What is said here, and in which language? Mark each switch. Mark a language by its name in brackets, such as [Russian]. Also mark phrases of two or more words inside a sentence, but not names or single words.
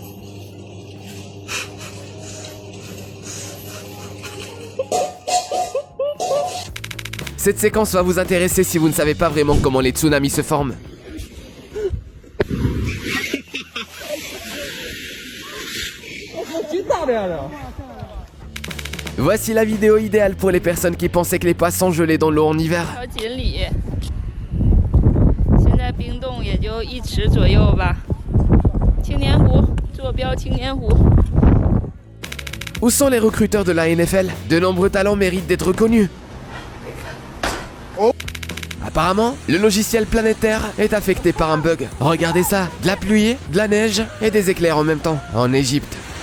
[French] Cette séquence va vous intéresser si vous ne savez pas vraiment comment les tsunamis se forment. Voici la vidéo idéale pour les personnes qui pensaient que les poissons gelaient dans l'eau en hiver. [Chinese] 现在冰冻也就1尺左右吧。青年湖，坐标青年湖。 [French] Où sont les recruteurs de la NFL? De nombreux talents méritent d'être reconnus. Apparemment, le logiciel planétaire est affecté par un bug. Regardez ça, de la pluie, de la neige et des éclairs en même temps, en Égypte.